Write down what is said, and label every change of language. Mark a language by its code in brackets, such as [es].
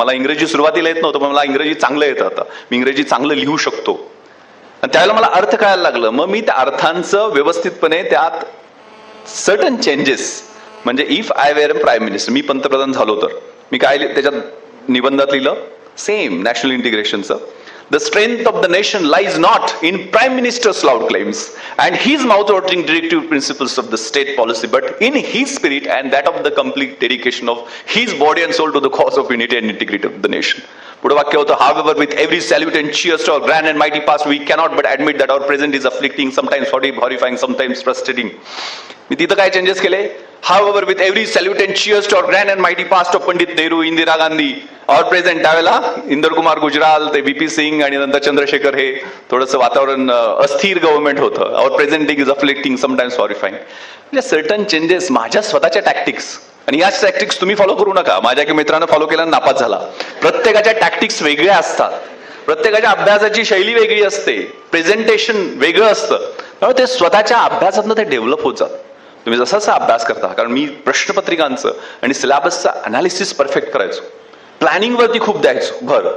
[mr] मला इंग्रजी सुरुवातीला येत नव्हतं, पण मला इंग्रजी चांगलं येतं आता, मी इंग्रजी चांगलं लिहू शकतो. आणि त्यावेळेला मला अर्थ कळायला लागलं. मग मी त्या अर्थांचं व्यवस्थितपणे त्यात सर्टन चेंजेस, म्हणजे [en] if I were a prime minister, [mr] मी पंतप्रधान झालो तर, मी काय त्याच्यात निबंधात लिहिलं, same national इंटिग्रेशनचं. [en] The strength of the nation lies not in Prime Minister's loud claims and his mouth-watering directive principles of the state policy, but in his spirit and that of the complete dedication of his body and soul to the cause of unity and integrity of the nation. [mr] पुढे वाक्य होतं, [en] however, with every salute and cheers to our grand and mighty past, we cannot but admit that our present is afflicting, sometimes horrifying, sometimes frustrating. [mr] मी तिथं काय changes केले? [en] However, with every salute and cheers to our grand and mighty past of Pandit Nehru, Indira Gandhi, our present, [mr] त्यावेळेला इंदर कुमार गुजराल, ते VP Singh आणि नंतर चंद्रशेखर, हे थोडंसं वातावरण अस्थिर गव्हर्नमेंट होतं. [en] our present is afflicting, sometimes horrifying. [mr] म्हणजे सर्टन चेंजेस, माझ्या स्वतःच्या टॅक्टिक्स, आणि याच टॅक्टिक्स तुम्ही फॉलो करू नका. माझ्या एका मित्रानं फॉलो केला, नापास झाला. प्रत्येकाच्या टॅक्टिक्स वेगळ्या असतात, प्रत्येकाच्या अभ्यासाची शैली वेगळी असते, प्रेझेंटेशन वेगळं असतं. त्यामुळे ते स्वतःच्या अभ्यासातनं ते डेव्हलप होत जातं. तुम्ही जसा अभ्यास करता, कारण मी प्रश्नपत्रिकांचं आणि सिलेबसचं अनालिसिस परफेक्ट करायचो, प्लॅनिंग वरती खूप द्यायचो भर.